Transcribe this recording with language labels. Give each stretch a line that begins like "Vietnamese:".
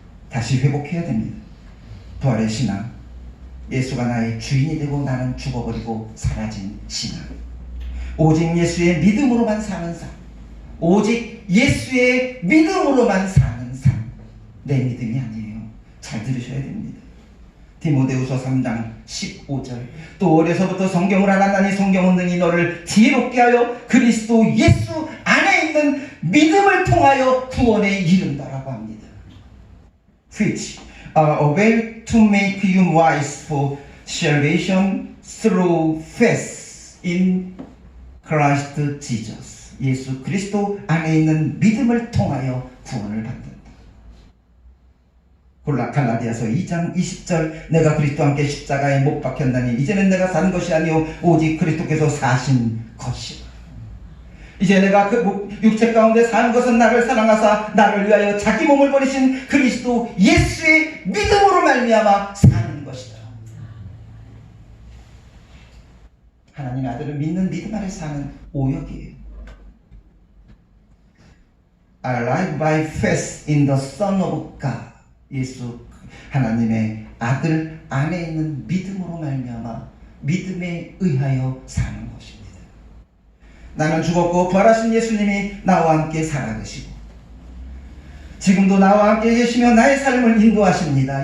Korean: 다시 회복해야 됩니다. 부활의 신앙, 예수가 나의 주인이 되고 나는 죽어버리고 사라진 신앙, 오직 예수의 믿음으로만 사는 삶, 오직 예수의 믿음으로만 사는 삶. 내 믿음이 아니에요. 잘 들으셔야 됩니다. 디모데후서 3장 15절, 또 어려서부터 성경을 알았나니 성경은 능히 너를 지혜롭게 하여 그리스도 예수 안에 있는 믿음을 통하여 구원에 이른다라고 합니다.
English: Which are a way to make you wise for salvation through faith in Christ Jesus.
Korean: 예수 그리스도 안에 있는 믿음을 통하여 구원을 받는다. 갈라디아서 2장 20절 내가 그리스도와 함께 십자가에 못 박혔나니 이제는 내가 산 것이 아니요 오직 그리스도께서 사신 것이라. 이제 내가 그 육체 가운데 사는 것은 나를 사랑하사 나를 위하여 자기 몸을 버리신 그리스도 예수의 믿음으로 말미암아 사는 것이다. 하나님의 아들을 믿는 믿음 아래 사는 오역이에요.
English: I live by faith in the Son of God.
Korean: 예수 하나님의 아들 안에 있는 믿음으로 말미암아 믿음에 의하여 사는 것입니다. 나는 죽었고 부활하신 예수님이 나와 함께 살아계시고 지금도 나와 함께 계시며 나의 삶을 인도하십니다.